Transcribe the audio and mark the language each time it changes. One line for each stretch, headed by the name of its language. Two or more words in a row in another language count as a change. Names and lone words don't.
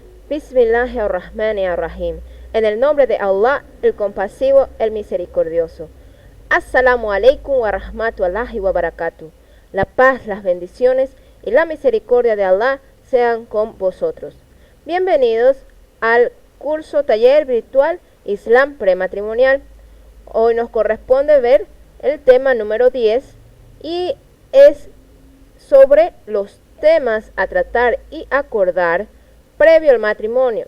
Arabic: بسم الله الرحمن الرحيم.
Spanish: En el nombre de Allah, el compasivo, el misericordioso.
Arabic: السلام عليكم ورحمة الله وبركاته.
Spanish: La paz, las bendiciones y la misericordia de Allah sean con vosotros. Bienvenidos al curso taller virtual Islam prematrimonial. Hoy nos corresponde ver el tema número 10 y es sobre los temas a tratar y acordar previo al matrimonio.